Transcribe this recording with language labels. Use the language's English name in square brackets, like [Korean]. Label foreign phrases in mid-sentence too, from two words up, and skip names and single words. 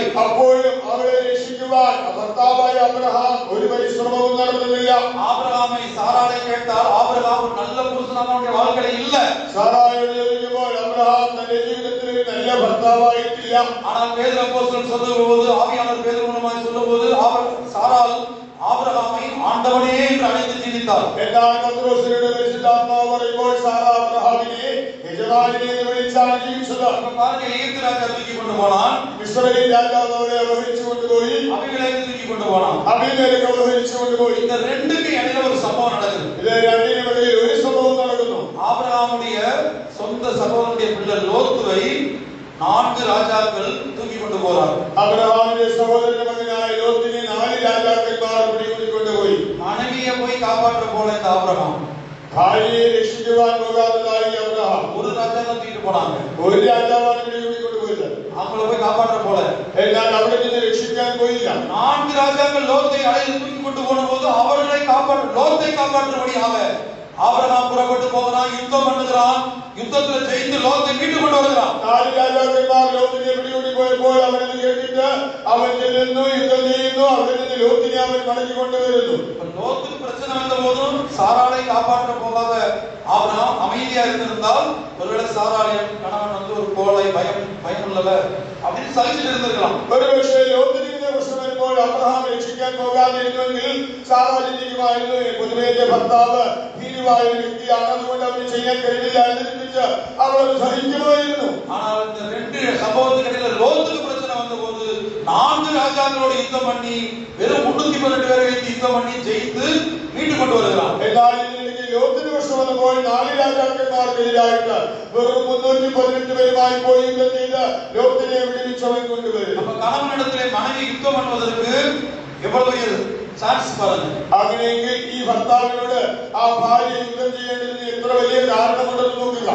[Malayalam] അപ്പോഴും അവളെ രക്ഷിക്കുവാൻ ഭർത്താവായ അബ്രഹാം ഒരു പരിശ്രമവും നടത്തുന്നില്ല. [Tamil] ஆபிரகாமை சாராளை கேட்டால் ஆபிரகாம் ஒரு நல்ல புருஷனாக அவனுடைய வாழ்க்கையில இல்ல. [Malayalam] സാറായോട് ചോദിക്കുമ്പോൾ അബ്രഹാം തന്റെ ജീവിതത്തിൽ ഒരു നല്ല ഭർത്താവായിട്ടില്ല. [Tamil] ஆனால் பேதுரு அப்போஸ்தலன் சொல்லும்போது ஆவியானவர் பேதுரு மூலமாக சொல்லும்போது சாராள் ஆபிரகாமை ஆண்டவனே என்று அழைத்து ஜீவித்தார். [Malayalam] എന്നാൽ പത്രോസിനോട് പരിശുദ്ധാത്മാവ് പറയുമ്പോൾ സാറ അബ്രഹാമിനെ യജമാനനെ എന്ന് വിളിച്ചാണ് ജീവിച്ചത്. [Tamil] அப்ப பாருங்க, ஈர்த்து ராஜா தூக்கி கொண்டு போனான், [Malayalam] ഇസ്രായേൽ രാജാവ് അവരെ അപഹരിച്ചു കൊണ്ടുപോയി. [Tamil] அபிமெலேக்கு தூக்கி கொண்டு போனான். [Malayalam] അബീമേലെക്ക് അപഹരിച്ചു കൊണ്ടുപോയി. [Tamil] இந்த ரெண்டுக்கு இடையில ஒரு சம்பவம் நடக்குது. [Malayalam] ഇത് രണ്ടിനും ഇടയിൽ ഒരു സംഭവം നടക്കുന്നു. [Tamil] ஆபிரகாமுடைய சொந்த சகோதரனுடைய பிள்ளை லோத்துவை 4 ராஜாக்கள் தூக்கி கொண்டு போறார். [Malayalam] അബ്രഹാമിന്റെ സഹോദരന്റെ മകനായ ലോത്തിനെ 4 രാജാക്കന്മാർ പിടികൂടിക്കൊണ്ടുപോയി. [Tamil] மனைவியை போய் காப்பாற்ற போல இந்த ஆபிரகாம் [Malayalam] ഭാര്യയെ രക്ഷിക്കുവാൻ പോകാത്തതായി അബ്രഹാം [Tamil] ஒரு ராஜா தான் தூக்கிட்டு போனாங்க. [Malayalam] ഒരു രാജാവാണ് പിടികൂടിക്കൊണ്ടുപോയത്. [Tamil] அவங்கள போய் காப்பாற்ற போல [Malayalam] എന്നാൽ അവിടെ നിന്ന് രക്ഷിക്കാൻ പോയില്ല. [Tamil] 4 ராஜாக்கள் லோத்தை அழைத்து தூக்கி கொண்டு போனபோது அவர்களை லோத்தை காப்பாற்றும்படியாக ஆபிரகாம் புறப்பட்டு போகிறான், யுத்தம் பண்ணுகிறான், யுத்தத்துல ஜெயித்து லோத்தை மீட்டு கொண்டு வருகிறான். [Malayalam] 4 രാജാക്കന്മാർ ലോത്തിനെ പിടികൂടി പോയപ്പോൾ അവനത് കേട്ടിട്ട് അവൻ ചെല്ലുന്നു, യുദ്ധം ചെയ്യുന്നു. അവിടെ നിന്ന് ലോത്തിനെ അവൻ മടക്കി കൊണ്ടുവരുന്നു. [Tamil] லோத்துக்கு பிரச்சனை வந்த போதும் சாராளை காப்பாற்ற போகாத ஆபிரகாம் அமைதியா இருந்திருந்தால் ஒருவேளை சாராளின் கணவன் வந்து ஒரு கோழை பயம் உள்ளவர் அப்படின்னு சகிச்சுட்டு இருந்திருக்கலாம். [Malayalam] ഒരുപക്ഷേ ലോത്തിന് പ്രശ്നം വരുമ്പോൾ അബ്രഹാം രക്ഷിക്കാൻ പോകാതിരുന്നുവെങ്കിൽ സാറാ ചിന്തിക്കുമായിരുന്നു, പൊതുവെ എന്റെ ഭർത്താവ് ഭീരുവായ വ്യക്തിയാണ്, അതുകൊണ്ട് അവന് ചെയ്യാൻ കഴിയില്ല എന്ന് ചിന്തിച്ച് അവൾ സഹിക്കുമായിരുന്നു. [Tamil] ஆனால் இந்த 2 சம்பவத்துக்கு இடையில லோத்துக்கு பிரச்சனை வந்த போது 4 ராஜாக்களோட யுத்தம் பண்ணி வெறும் 312 பேரை வைத்து யுத்தம் பண்ணி ஜெயித்து மீட்டு கொண்டு வருகிறான். [Malayalam] എന്നാൽ ഇതിനിടയ്ക്ക് ലോത്തിന് പ്രശ്നം വന്നപ്പോൾ 4 രാജാക്കന്മാർക്കെതിരായിട്ട് വെറും 318 പേരുമായി പോയി യുദ്ധം ചെയ്ത് ലോത്തിനെ വിടുവിച്ചവൻ കൊണ്ടുവരും. [Tamil] அப்ப கணவனிடத்திலே மனைவி யுத்தம் பண்ணுவதற்கு எவ்வளவு சான்ஸ் பாருங்க. [Malayalam] അങ്ങനെയെങ്കിൽ ഈ ഭർത്താവിനോട് ആ ഭാര്യ യുദ്ധം ചെയ്യേണ്ടതിന് എത്ര വലിയ കാരണമുണ്ടെന്ന് നോക്കുക.